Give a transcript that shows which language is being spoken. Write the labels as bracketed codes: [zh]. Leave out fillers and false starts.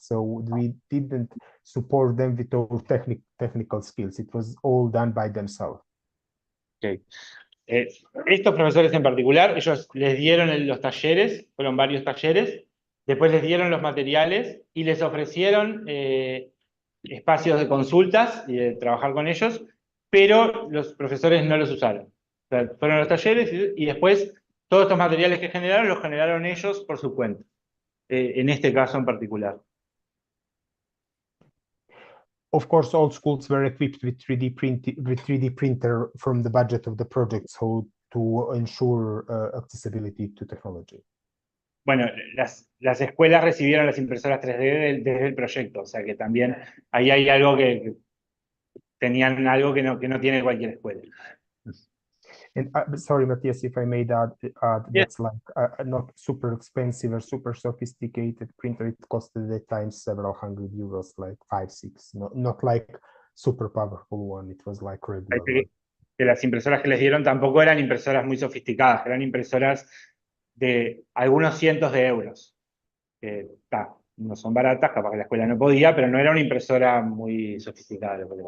[en] So we didn't support them with all technical skills. It was all done by themselves. Okay. [es] Estos profesores en particular, ellos les dieron los talleres, fueron varios talleres, después les dieron los materiales y les ofrecieron espacios de consultas y de trabajar con ellos, pero los profesores no los usaron. O sea, fueron a los talleres y después todos estos materiales que generaron los generaron ellos por su cuenta, en este caso en particular. [en] Of course, all schools were equipped with 3D printer from the budget of the project, so to ensure accessibility to technology. [es] Bueno, las escuelas recibieron las impresoras 3D desde el proyecto, o sea que también ahí hay algo que tenían algo que no tiene cualquier escuela. [en] And sorry, Matthias, if I may add, that's like not super expensive or super sophisticated printer. It costed at times several hundred euros, like 5, 6. Not like super powerful one. It was like regular. [es] Que las impresoras que les dieron tampoco eran impresoras muy sofisticadas, eran impresoras de algunos cientos de euros. No son baratas, capaz que la escuela no podía, pero no era una impresora muy sofisticada.